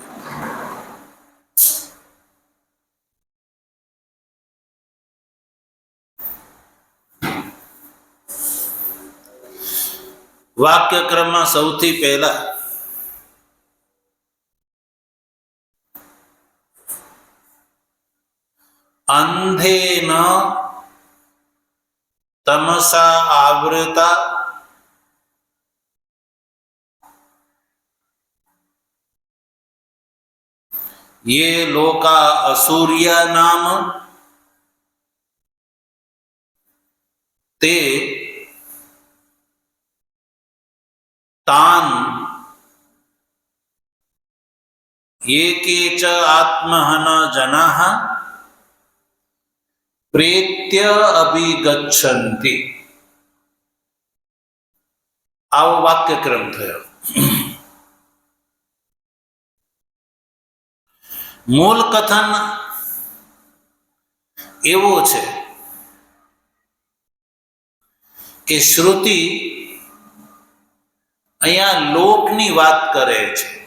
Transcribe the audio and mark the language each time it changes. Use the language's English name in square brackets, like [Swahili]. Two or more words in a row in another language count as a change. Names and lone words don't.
[Gujarati] વાક્ય ક્રમમાં સૌથી પહેલા અંધેન [Sanskrit] તમસા આવૃતા ये लोका असुर्या नाम ते तान ये के च आत्महन जनाः प्रेत्य अभिगच्छन्ति. [Gujarati] આવો વાક્યક્રમ થયો. મૂળ કથન એવો છે કે શ્રુતિ અહીંયા લોકની વાત કરે છે.